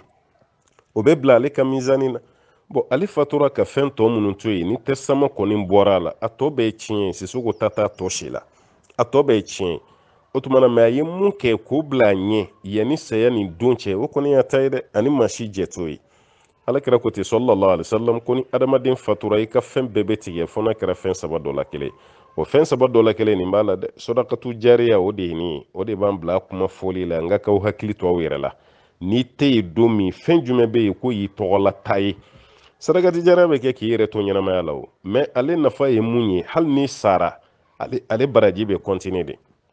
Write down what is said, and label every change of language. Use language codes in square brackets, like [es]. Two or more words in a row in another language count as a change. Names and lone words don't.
[bm] o bɛ bila ale ka mizani na bon ale fatura ka fɛn tɔ minnu to yen ni testament kɔni bɔra a la a tɔ bɛɛ ye tiɲɛ ye Sisoko ta t'a tɔ si la a tɔ bɛɛ ye tiɲɛ ye o tuma na mais a ye mun kɛ k'o bila a ɲɛ yanni saya ni don cɛ o kɔni y'a ta ye dɛ ani maa si jɛ t'o ye alakira ko ten [ar] صلى الله عليه وسلم [bm] ko ni adamaden fatura i ka fɛn bɛɛ bɛ tigɛ fɔ n'a kɛra fɛn saba dɔ la kelen o fɛn saba dɔ la kelen nin b'a la dɛ [ar] صدقة جارية [bm] o de ye nin ye o de b'an bila kuma fɔli la n ka k'aw hakili to aw yɛrɛ la n'i tɛ yen don min fɛn jumɛn bɛ yen ko y'i tɔgɔla ta ye [ar] صدقة جارية [bm] bɛ kɛ k'i yɛrɛ to ɲɛnamaya la o mais ale nafa ye mun ye hali ni sara ale baraji bɛ continuer de